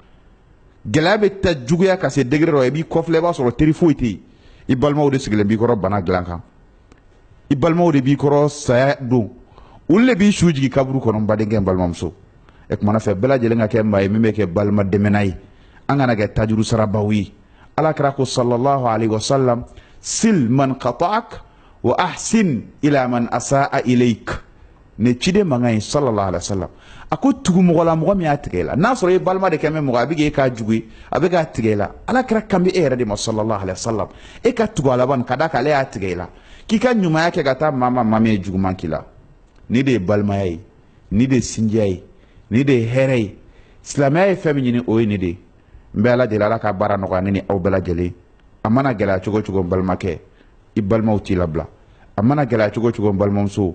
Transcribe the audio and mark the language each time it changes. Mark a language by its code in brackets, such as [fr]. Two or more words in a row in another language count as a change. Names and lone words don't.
[bm] gɛlɛya bɛ taa juguya ka se degré dɔ i b'i kɔfilɛ i b'a sɔrɔ teri foyi tɛ yen i balimaw de sigilen b'i kɔrɔ bana dilan kan i balimaw de b'i kɔrɔ saya don olu de b'i su jigin kaburu kɔnɔ n badenkɛ n balimamuso e kumana fɛ bɛɛ lajɛlen ka kɛ maa ye min bɛ kɛ balima dɛmɛnna ye an kana kɛ tajuru sarabaw ye alakira ko [ar] صلى الله عليه وسلم صل من قطعك وأحسن إلى من أساء إليك [bm] ne ciden mankan ye [ar] صلى الله عليه وسلم [bm] a ko tugu mɔgɔ la mɔgɔ min y'a tigɛ i la n'a sɔrɔ i balima de kɛ mɛ mɔgɔ a bɛ k'e k'a jugu ye a bɛ k'a tigɛ i la alakira kan bɛ e yɛrɛ de ma [ar] صلى الله عليه وسلم [bm] e ka tugu a laban ka da kan ale y'a tigɛ i la k'i ka ɲumanya kɛ ka taa maa min ye juguman k'i la ni de ye balimaya ye ni de ye sinjiya ye ni de ye hɛrɛ ye silamɛya ye fɛn min ɲini o ye nin de ye n bɛ ala deli ala ka baara nɔgɔya ne ni aw bɛɛ lajɛlen a mana gɛlɛya cogo o cogo n balimakɛ i balimaw t'i labila a mana gɛlɛya cogo o cogo n balimamuso